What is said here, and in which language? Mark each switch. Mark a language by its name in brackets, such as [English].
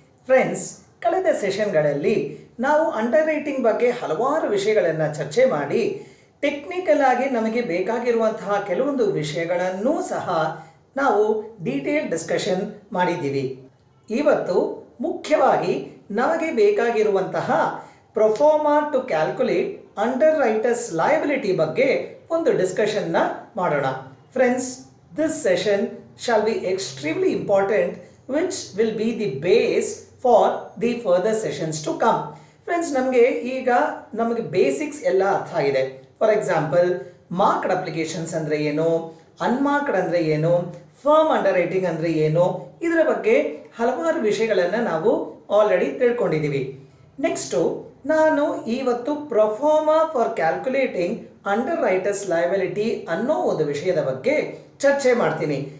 [Kannada] Friends, ಕಳೆದ ಸೆಷನ್ಗಳಲ್ಲಿ ನಾವು under writing ಬಗ್ಗೆ ಹಲವಾರು ವಿಷಯಗಳನ್ನು ಚರ್ಚೆ ಮಾಡಿ ಟೆಕ್ನಿಕಲ್ ಆಗಿ ನಮಗೆ ಬೇಕಾಗಿರುವಂತಹ ಕೆಲವೊಂದು ವಿಷಯಗಳನ್ನೂ ಸಹ ನಾವು ಡೀಟೇಲ್ ಡಿಸ್ಕಷನ್ ಮಾಡಿದ್ದೀವಿ. ಇವತ್ತು ಮುಖ್ಯವಾಗಿ ನಮಗೆ ಬೇಕಾಗಿರುವಂತಹ [English] proforma to calculate underwriters liability [Kannada] ಬಗ್ಗೆ ಒಂದು ಡಿಸ್ಕಷನ್ನ ಮಾಡೋಣ. [English] Friends, this session shall be extremely important which will be the base for the further sessions to come. [Kannada] Friends, ನಮಗೆ ಬೇಸಿಕ್ಸ್ ಎಲ್ಲ ಅರ್ಥ ಆಗಿದೆ. ಫಾರ್ ಎಕ್ಸಾಂಪಲ್, ಮಾರ್ಕ್ಡ್ ಅಪ್ಲಿಕೇಶನ್ಸ್ ಅಂದರೆ ಏನು, ಅನ್ಮಾರ್ಕ್ಡ್ ಅಂದರೆ ಏನು, ಫರ್ಮ್ ಅಂಡರ್ ರೈಟಿಂಗ್ ಅಂದರೆ ಏನು, ಇದರ ಬಗ್ಗೆ ಹಲವಾರು ವಿಷಯಗಳನ್ನು ನಾವು ಆಲ್ರೆಡಿ ತಿಳ್ಕೊಂಡಿದ್ದೀವಿ. ನೆಕ್ಸ್ಟು ನಾನು ಇವತ್ತು [English] proforma for calculating underwriters liability [Kannada] ಅನ್ನೋ ಒಂದು ವಿಷಯದ ಬಗ್ಗೆ ಚರ್ಚೆ ಮಾಡ್ತೀನಿ.